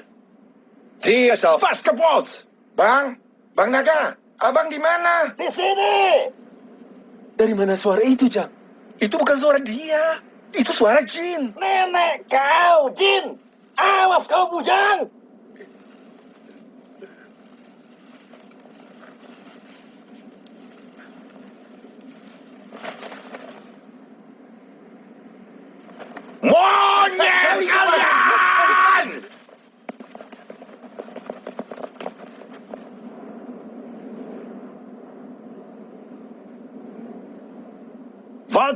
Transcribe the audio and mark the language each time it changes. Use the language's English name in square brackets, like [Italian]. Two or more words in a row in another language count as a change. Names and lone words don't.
[Dutch] Die is al vast kapot. [Indonesian] Bang, Bang Naga, abang di mana? Di sini! Dari mana suara itu, Jang? Itu bukan suara dia. Itu suara Jin. Nenek kau, Jin! Awas kau bujang! Monyet kalian! [Dutch] Wat?